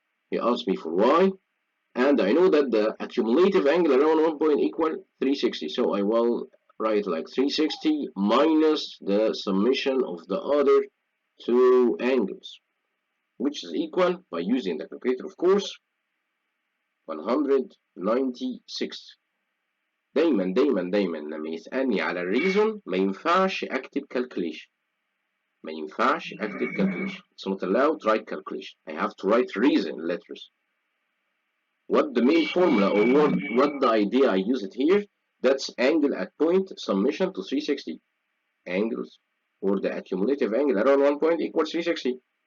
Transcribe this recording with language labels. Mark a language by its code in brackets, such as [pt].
[en] He asked me for y, and I know that the accumulative angle around one point equal 360. So I will write like 360 minus the summation of the other two angles, which is equal, by using the calculator of course, 196. [ar] دايما دايما دايما لما يسألني على الريزون ما ينفعش أكتب calculation. ما ينفعش أكتب calculation. [en] It's not allowed to write calculation. I have to write reason letters. What the main formula or what the idea I use it here, that's angle at point summation to 360. Angles or the accumulative angle around one point equals 360.